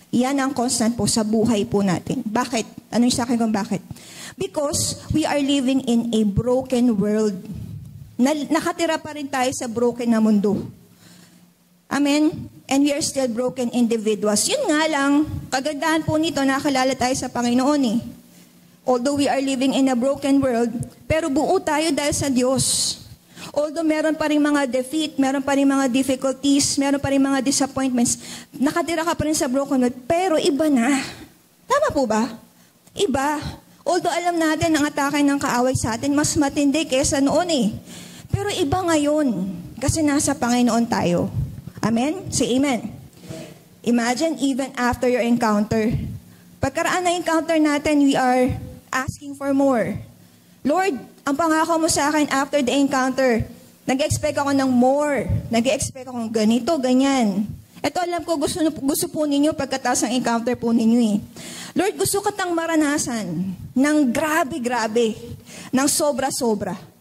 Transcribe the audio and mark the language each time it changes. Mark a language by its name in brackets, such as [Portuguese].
[Filipino] Yan ang constant po sa buhay po natin. Bakit? Ano yung sa akin kung bakit? [English] Because we are living in a broken world. [Filipino] Nakatira pa rin tayo sa broken na mundo. [English] Amen? And we are still broken individuals. [Filipino] Yun nga lang, kagandahan po nito, nakalala tayo sa Panginoon eh. [English] Although we are living in a broken world, [Filipino] pero buo tayo dahil sa Diyos. Although meron pa rin mga defeat, meron pa rin mga difficulties, meron pa rin mga disappointments, nakatira ka pa rin sa broken world, pero iba na. Tama po ba? Iba. Although alam natin ang atake ng kaaway sa atin, mas matindi kaysa noon eh. Pero iba ngayon, kasi nasa Panginoon tayo. Amen? Say amen. [English] Imagine even after your encounter. [Filipino] Pagkaraan na encounter natin, [English] we are asking for more. [Filipino] Lord, ang pangako mo sa akin [English] after the encounter, [Filipino] nag-expect ako ng more. Nag-expect ako ng ganito, ganyan. Ito alam ko, gusto po ninyo pagkatapos ng encounter po ninyo eh. Lord, gusto katang maranasan ng grabe-grabe, ng sobra-sobra.